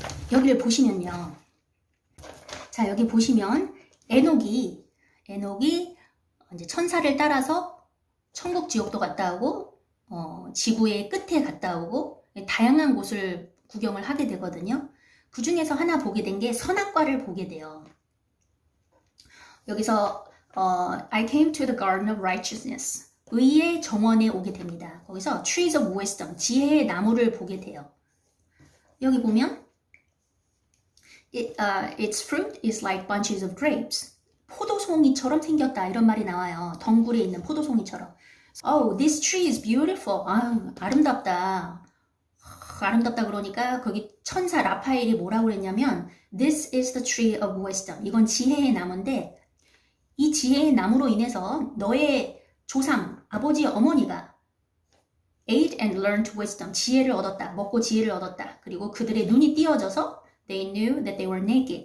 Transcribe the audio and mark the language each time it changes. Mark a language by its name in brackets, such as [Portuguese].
[Korean] 여기를 보시면요. 자, 여기 보시면 에녹이 이제 천사를 따라서 천국 지옥도 갔다 오고 지구의 끝에 갔다 오고 다양한 곳을 구경을 하게 되거든요. 그 중에서 하나 보게 된 게 선악과를 보게 돼요. 여기서 [English] I came to the garden of righteousness. [Korean] 의의 정원에 오게 됩니다. 거기서 trees of wisdom, 지혜의 나무를 보게 돼요. 여기 보면 [English] its fruit is like bunches of grapes. [Korean] 포도송이처럼 생겼다 이런 말이 나와요. 덩굴에 있는 포도송이처럼. [English] Oh, this tree is beautiful. [Korean] 아유, 아름답다. 아름답다 그러니까 거기 천사 라파엘이 뭐라고 그랬냐면 [English] This is the tree of wisdom. [Korean] 이건 지혜의 나무인데 이 지혜의 나무로 인해서 너의 조상, 아버지, 어머니가 [English] ate and learned wisdom. [Korean] 지혜를 얻었다. 먹고 지혜를 얻었다. 그리고 그들의 눈이 띄어져서 [English] They knew that they were naked.